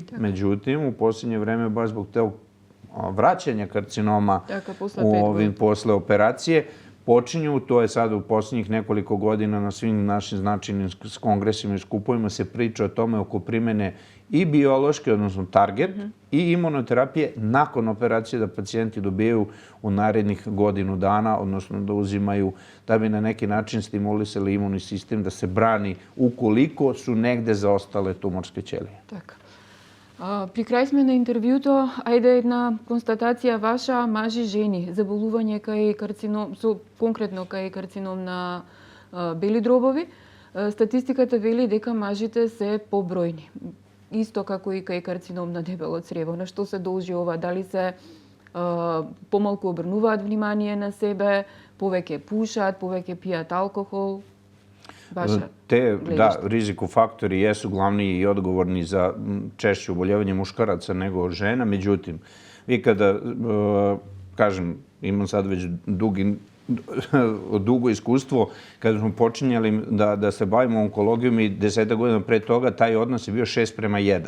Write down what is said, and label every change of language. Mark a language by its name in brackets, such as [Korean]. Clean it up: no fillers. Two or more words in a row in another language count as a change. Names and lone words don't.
[Serbian] Međutim, u posljednje vreme, baš zbog tog vraćanja karcinoma posle operacije, počinju, to je sada u posljednjih nekoliko godina na svim našim značajnim kongresima i skupovima se priča o tome oko primene i biološke, odnosno target, i imunoterapije nakon operacije da pacijenti dobijaju u narednih godinu dana, odnosno da uzimaju, da bi na neki način stimulisali imunni sistem da se brani ukoliko su negde zaostale tumorske ćelije. [Macedonian] Така. При крај сме на интервјуто, ајде една констатација ваша, мажи жени, заболување кај карцином, конкретно кај карцином на бели дробови. Статистиката вели дека мажите се побројни. Исто како и кај карцином на дебело црево. На што се должи ова? Дали се помалку обрнуваат внимание на себе, повеќе пушат, повеќе пијат алкохол? [Serbian] Rizikofaktori jesu glavni i odgovorni za češće oboljevanje muškaraca nego žena. Međutim, vi kada, kažem, imam sad već dugo iskustvo, kada smo počinjali da se bavimo onkologijom i 10 godina pre toga, taj odnos je bio 6:1.